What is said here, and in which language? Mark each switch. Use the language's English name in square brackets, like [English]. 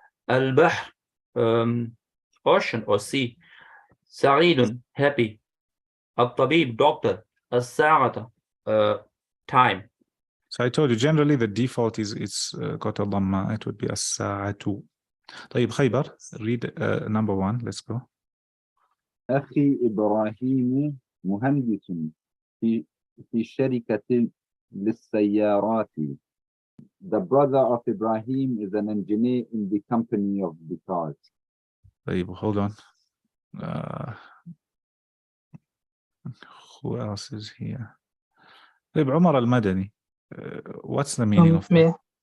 [English] البحر, ocean or sea. سعيد, happy. الطبيب, doctor. الساعة, time. So I told you, generally the default is it's got a dhamma. It would be الساعة. طيب خيبر, read number 1. Let's go. [Arabic] أخي إبراهيم مهندس في شركة للسيارات. [English] The brother of Ibrahim is an engineer in the company of the cars. طيب, hold on. Who else is here? طيب, عمر المدني. What's the meaning of that?